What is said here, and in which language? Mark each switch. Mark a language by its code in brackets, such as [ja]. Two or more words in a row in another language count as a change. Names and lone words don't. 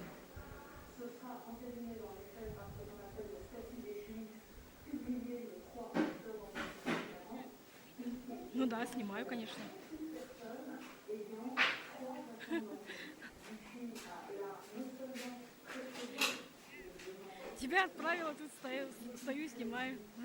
[fr] Ce sera entériné dans les faits par ce qu'on appelle le statut des Juifs, publié le 3 octobre 1940. [ru] Ну да, снимаю, конечно. Тебя отправила, тут стою и снимаю.